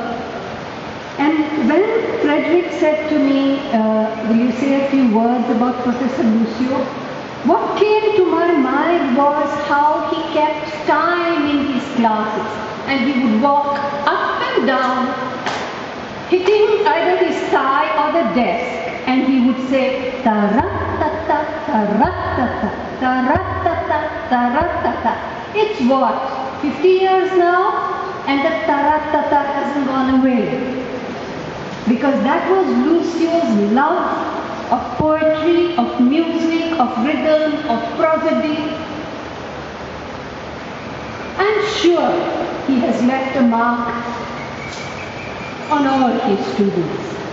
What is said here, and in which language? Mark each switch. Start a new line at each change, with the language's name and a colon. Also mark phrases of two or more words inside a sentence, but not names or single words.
English: And when Frederick said to me, will you say a few words about Professor Lucio? What came to my mind was how he kept time in his classes, and he would walk up and down hitting either his thigh or the desk, and he would say, "Ta-ra-ta-ta, ta-ra-ta-ta, ta-ra-ta-ta, ta-ra-ta-ta." It's what, 50 years now? And the ta-ra-ta-ta hasn't gone away. Because that was Lucio's love of poetry, of music, of rhythm, of prosody. I'm sure he has left a mark on all his students.